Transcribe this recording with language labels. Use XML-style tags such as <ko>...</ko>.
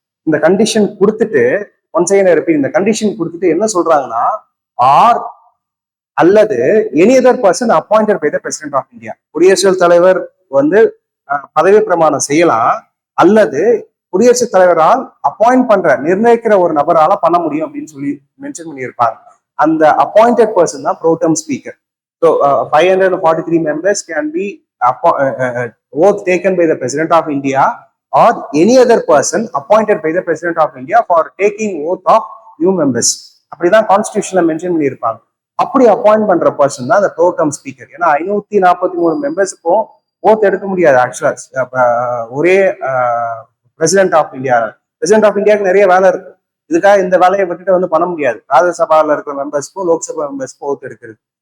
<ta>இந்த கண்டிஷன் கொடுத்துட்டு, once again repeat, இந்த கண்டிஷன் கொடுத்துட்டு என்ன சொல்றாங்கன்னா, ஆர் அல்லது</ta> <en>Any other person appointed by the president of India.</en> <ta>குடியரசுத் தலைவர் வந்து பதவி பிரமாணம் செய்யலாம், அல்லது குடியரசுத் தலைவரால் அப்பாயிண்ட் பண்ற நிர்ணயிக்கிற ஒரு நபரால பண்ண முடியும் அப்படின்னு சொல்லி மென்ஷன் பண்ணியிருப்பாங்க. அந்த அப்பாயிண்டட் பர்சன் தான் bro term speaker.</ta> <en>So 543 members can be oath taken by the President of India or any other person appointed by the President of India for taking oath of new members.</en> <ta>அப்படிதான் கான்ஸ்டியூஷன்ல mention பண்ணியிருப்பாங்க. அப்படி appoint பண்ற person தான் அந்த ப்ரோடம் speaker. ஏன்னா 543 மெம்பர்ஸுக்கும் oath எடுக்க முடியாது ஆக்சுவலா. ஒரே president of India, president of இந்தியாவுக்கு நிறைய வேலை இருக்கு. இதுக்காக இந்த வேலையை விட்டுட்டு வந்து பண்ண முடியாது. ராஜ்யசபால இருக்கிற மெம்பர்ஸ்க்கும் லோக்சபா மெம்பர்ஸ்க்கும் ஓத் எடுக்கிறது.</ta>